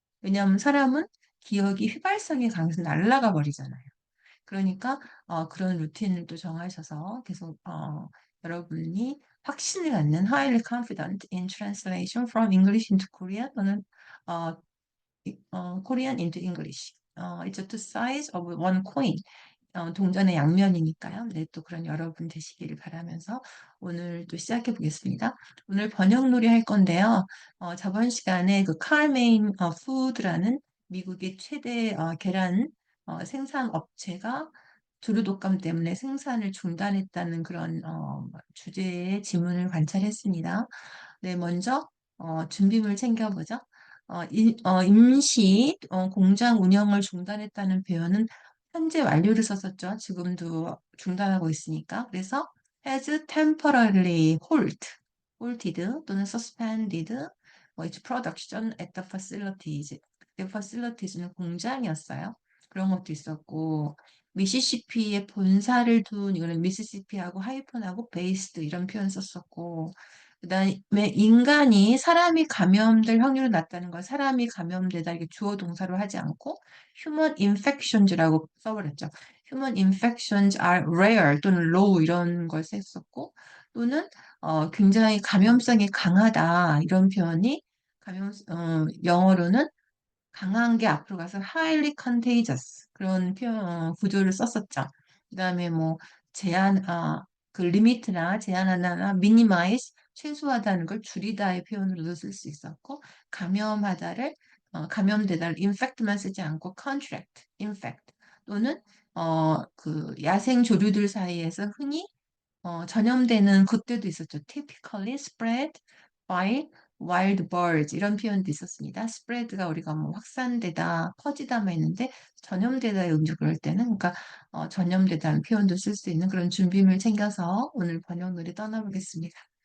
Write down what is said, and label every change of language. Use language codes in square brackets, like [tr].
[ko] 왜냐하면 사람은 기억이 휘발성에 강해서 날아가 버리잖아요. 그러니까, 그런 루틴을 또 정하셔서 계속, 여러분이 확신을 갖는 [en] highly confident in translation from English into Korean [ko] 또는, 어, [en] Korean into English. It's a two sides of one coin. [ko] 동전의 양면이니까요. 네, 또 그런 여러분 되시기를 바라면서 오늘 또 시작해 보겠습니다. 오늘 번역놀이 할 건데요. 저번 시간에 그 칼메인 푸드라는 미국의 최대 계란 생산 업체가 두루 독감 때문에 생산을 중단했다는 그런 주제의 지문을 관찰했습니다. 네, 먼저 준비물 챙겨보죠. 임시 공장 운영을 중단했다는 표현은 현재 완료를 썼었죠. 지금도 중단하고 있으니까. [en] 그래서 has temporarily halted 또는 suspended its production at the facilities. [ko] 그 facilities는 공장이었어요. 그런 것도 있었고 미시시피에 본사를 둔 이거는 미시시피하고 하이픈하고 베이스드 이런 표현 썼었고 그다음에 인간이 사람이 감염될 확률이 낮다는 걸 사람이 감염되다 이렇게 주어 동사로 하지 않고 human infections라고 써버렸죠. [en] human infections are rare [ko] 또는 low 이런 걸 썼었고 또는 굉장히 감염성이 강하다 이런 표현이 영어로는 강한 게 앞으로 가서 [en] highly contagious [ko] 그런 표현 구조를 썼었죠. 그다음에 뭐 제한 그 리미트나 제한하나 minimize 최소화하다는 걸 줄이다의 표현으로도 쓸 수 있었고 감염하다를 감염되다를 infect만 쓰지 않고 contract, infect 또는 그 야생 조류들 사이에서 흔히 전염되는 그때도 있었죠. [en] typically spread by wild birds [ko] 이런 표현도 있었습니다. spread가 우리가 뭐 확산되다, 퍼지다만 있는데 전염되다의 음주 그럴 때는 그러니까 전염되다는 표현도 쓸 수 있는 그런 준비물 챙겨서 오늘 번역놀이 떠나보겠습니다.